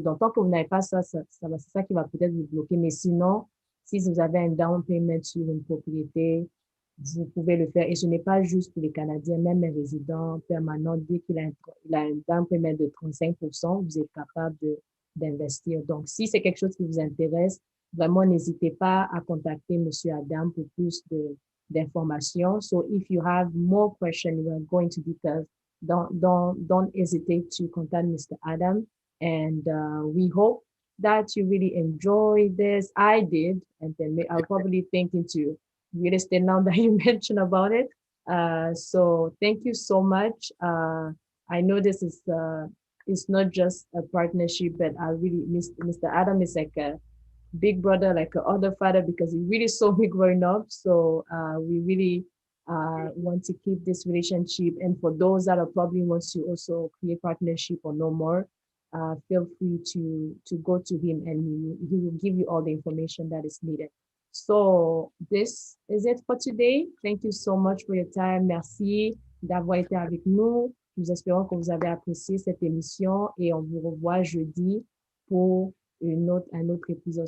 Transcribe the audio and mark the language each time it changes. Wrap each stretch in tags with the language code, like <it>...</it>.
<fr>Donc, tant que vous n'avez pas ça, c'est ça qui va peut-être vous bloquer. Mais sinon, si vous avez un down payment sur une propriété, vous pouvez le faire. Et ce n'est pas juste pour les Canadiens, même les résidents permanents, dès qu'il a un down payment de 35%, vous êtes capable d'investir. Donc, si c'est quelque chose qui vous intéresse, vraiment, n'hésitez pas à contacter Monsieur Adam pour plus d'informations.</fr> <en>So, if you have more questions, we are going to details. Don't hesitate to contact Mr. Adam. And we hope that you really enjoy this. I did, and then I'll probably think into real estate now that you mentioned about it. So thank you so much. I know this is it's not just a partnership, but I really Mr. Adam is like a big brother, like a other father, because he really saw me growing up. So we really want to keep this relationship. And for those that are probably wants to also create partnership or know more, feel free to go to him, and he will give you all the information that is needed. So this is it for today. Thank you so much for your time.</en> <fr>Merci d'avoir été avec nous. Nous espérons que vous avez apprécié cette émission et on vous revoit jeudi pour un autre épisode.</fr>